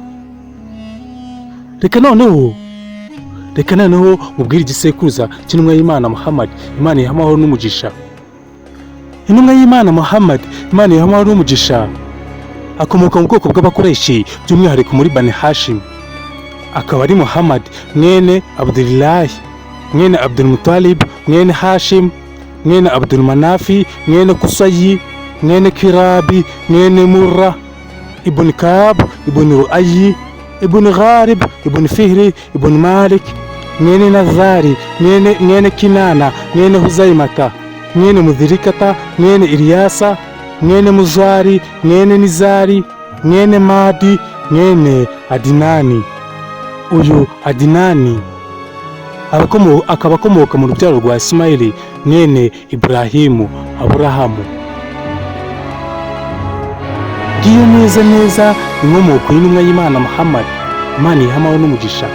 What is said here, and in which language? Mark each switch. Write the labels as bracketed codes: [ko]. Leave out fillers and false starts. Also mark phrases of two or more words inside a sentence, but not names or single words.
[rw] Reka noneho mubwire igisekuruza cy'intumwa y'Imana Muhammad, Imana iha amahoro n'umugisha. Intumwa y'Imana Muhammad, Imana iha amahoro n'umugisha, akomoka mu bwoko bw'abakoreshi, by'umwihariko muri Bani Hashim. Akaba ari Muhammad mwene Abdullahi, mwene Abdul Muttalib, mwene Hashim, mwene Abdul Manafi, mwene Kusayi, mwene Kirabi, mwene Murra, ibn Kab, ibn Ru'ayi, ibn Gharib, ibn Fihri, ibn Malik, mwene Nazari, mwene Kinana, mwene Huzaimata, mwene Mudhirikata, mwene Ilyasa, mwene Muzari, mwene Nizari, mwene Madi, mwene Adinani. Uyu Adinani akaba akomoka mu rubyaro rwa Ismaili mwene Iburahimu Aburahamu. Ngiyo neza inkomoko y'intumwa y'Imana Muhammad, Imana ihamaho n'umugisha.